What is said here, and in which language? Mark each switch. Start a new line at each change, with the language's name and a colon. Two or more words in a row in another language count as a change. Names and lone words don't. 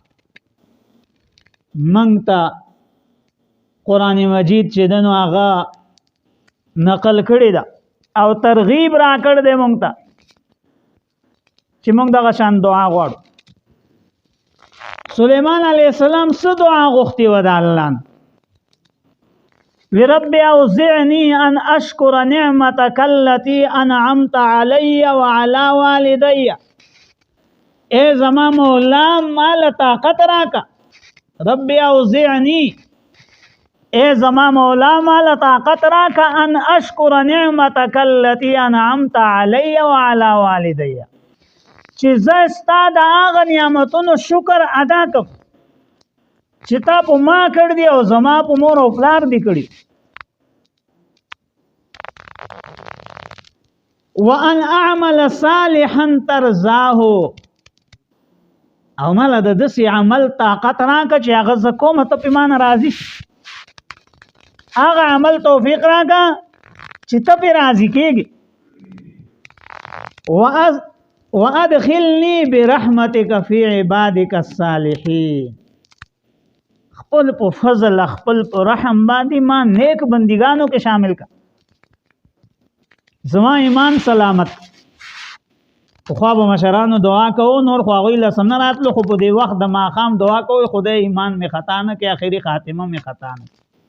Pashto: منګ ته قرآن مجید چې دنو هغه نقل کړی دا او ترغیب را کړ دې مونږ ته چې مونږ دغه شان دعا غواړو سلیمان
Arabic: علیه السلام
Pashto: څه دعا غوښتې وه د الله نه
Arabic: رب اوزعني ان اشكر نعمتك التي انعمت علي وعلى والدي
Pashto: اے زما مولا مال طاقت راکا
Arabic: رب اوزعني
Pashto: اے زما مولا مال طاقت راکا
Arabic: ان اشكر نعمتك التي انعمت علي وعلى والدي
Pashto: چې زه ستا د هغه نعمتونو شکر ادا کوم چې تا په ما کړ دی او زما په مور او پلار دی کړی.
Arabic: وان اعمل صالحا ترضاه،
Pashto: او مله د داسې عمل طاقت راکړه چې هغه زه کوم ته په ما نه راضي شي. هغه عمل توفیق راکړه چې ته پې راضي کېږي.
Arabic: وادخلني برحمتك في عبادك الصالحين،
Pashto: خپل په فضل خپل په رحم باندې ما نیک بندګانو کې شامل کا. زما ایمان سلامت. خو به مشرانو دعا کوو، نور خو هغوی له سم نه راتلو، خو په دې وخت د ماښام دعا کوئ خدای ایمان مې خطا نه کړي، آخري خاتمه مې خطا نه کړي.